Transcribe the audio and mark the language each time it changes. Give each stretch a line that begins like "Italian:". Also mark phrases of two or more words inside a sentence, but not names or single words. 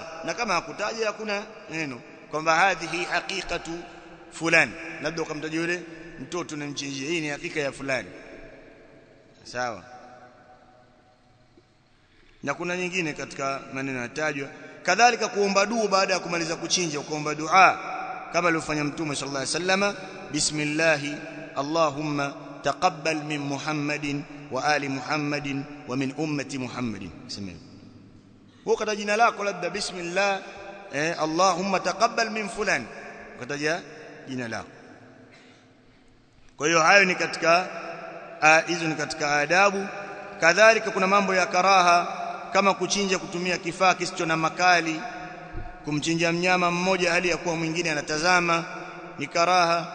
Swahili: Na kama hakutaja, hakuna neno kwamba
Arabic: هذه عقيقة فلان,
Swahili: labda ukamtaja yule mtoto na mchinjie, hii ni hakika ya fulani, sawa. Na kuna nyingine katika maneno yatajwa. Kadhalika kuomba dua baada ya kumaliza kuchinja, ukaomba dua kama alivyofanya Mtume
Arabic: صلى الله عليه وسلم, بسم الله اللهم تقبل من محمد وآل محمد ومن أمة محمد.
Swahili: Sema ukataja jina lako, labda
Arabic: بسم الله اللهم تقبل من فلان,
Swahili: ukataja jina lako. Kwa hiyo hayo ni katika hizo ni katika adabu. Kadhalika kuna mambo ya karaha kama kuchinja kutumia kifaa kisicho na makali, kumchinja mnyama mmoja hali ya kuwa mwingine anatazama, ni karaha.